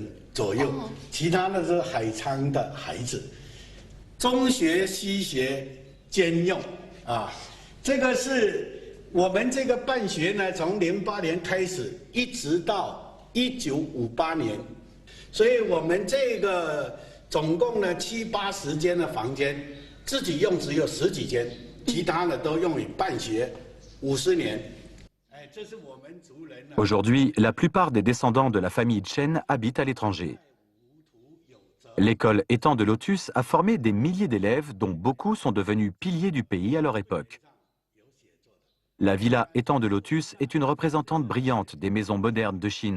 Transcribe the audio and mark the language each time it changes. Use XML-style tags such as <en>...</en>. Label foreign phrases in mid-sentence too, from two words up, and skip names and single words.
<zh>左右，其他的是海沧的孩子，中学西学兼用这个是我们这个办学呢，从08年开始，一直到1958年，所以我们这个总共呢70、80间的房间，自己用只有10几间，其他的都用于办学50年。这是我们族人。</zh> <fr>Aujourd'hui, la plupart des descendants de la famille Chen habitent à l'étranger. L'école Étang de Lotus a formé des milliers d'élèves dont beaucoup sont devenus piliers du pays à leur époque. La villa Étang de Lotus est une représentante brillante des maisons modernes de Chine.</fr>